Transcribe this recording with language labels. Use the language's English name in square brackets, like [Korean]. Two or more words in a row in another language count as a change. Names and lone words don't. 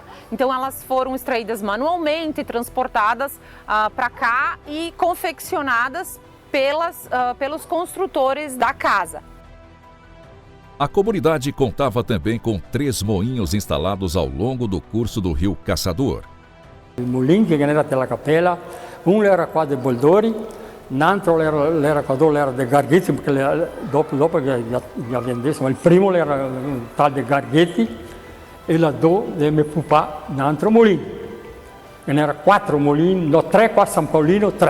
[Portuguese] Então elas foram extraídas manualmente, transportadas para cá e confeccionadas pelos construtores da casa. A comunidade contava também com 3 moinhos instalados ao longo do curso do rio Caçador. [Venetian] Il mulino che era della cappella, uno era qua dei Boldori, l'altro era qua dove era dei Garghetti, perché dopo che vendessimo, il primo era tal dei Garghetti e la do del mio papà, un altro mulino. E ne era 4 mulini, no 3 qua a San Paolino, 3.